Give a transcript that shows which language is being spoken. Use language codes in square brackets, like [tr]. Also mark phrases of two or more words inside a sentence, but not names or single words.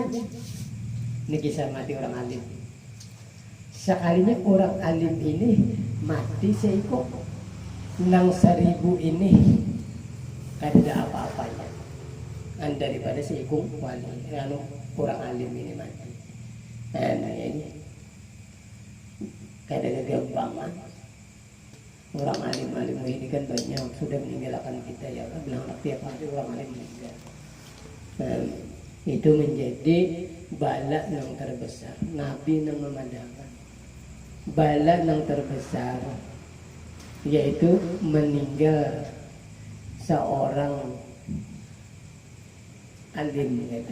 [bjn] Ini kisah mati orang alim. Sekalinya orang alim ini mati seikung, nang 1000 ini kada apa-apanya daripada seikung wali orang alim ini mati. Nah ini kada kegampangan. [id] Orang alim ini kan banyak sudah meninggalkan kita ya, bilang tiap hari orang alim meninggal. Itu menjadi bala yang terbesar. Nabi yang memadamkan bala yang terbesar, yaitu meninggal seorang alim gitu.